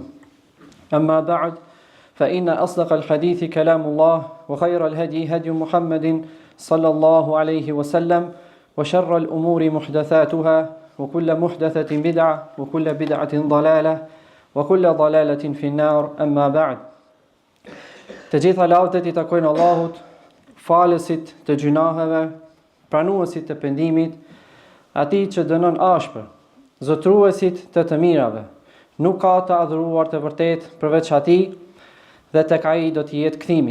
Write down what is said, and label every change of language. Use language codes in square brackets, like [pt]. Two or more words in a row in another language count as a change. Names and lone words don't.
[ar] أما بعد فإن أصدق الحديث كلام الله وخير الهدي هدي محمد صلى الله عليه وسلم وشر الأمور محدثاتها وكل محدثة بدعة وكل بدعة ضلالة وكل ضلالة في النار. أما بعد. [sq] Të gjitha lavdet I takojnë Allahut, falësit të gjunaheve, pranuesit të pendimit, atij që dënon ashpër, zotruesit të mirave. Nuk ka të adhuruar të vërtet përveç atij dhe tek ai do të jetë kthimi.